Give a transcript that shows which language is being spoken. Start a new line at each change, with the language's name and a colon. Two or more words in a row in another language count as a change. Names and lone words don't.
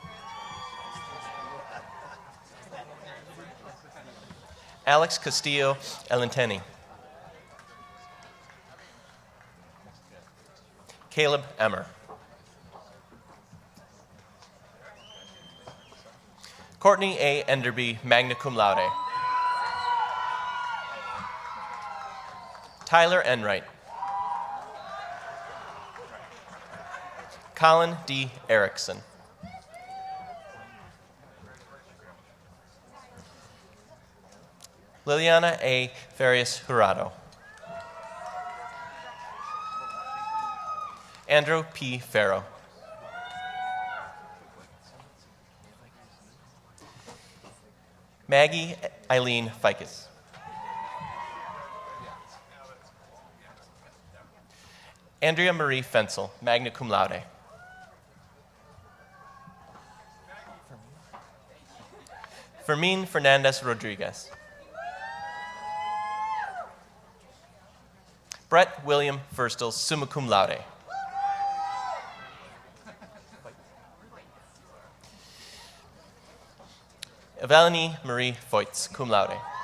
English: Alex Castillo Elenteni. Caleb Emmer. Courtney A. Enderby,
Latin: magna cum laude.
English: Tyler Enright. Colin D. Erickson. Liliana A. Farias Jurado. Andrew P. Farrow. Maggie Eileen Ficus. Andrea Marie Fensel,
Latin: magna cum laude.
English: Fermin Fernandez Rodriguez. Brett William Firstel,
Latin: summa cum laude.
English: Evelyn Marie Voits,
Latin: cum laude.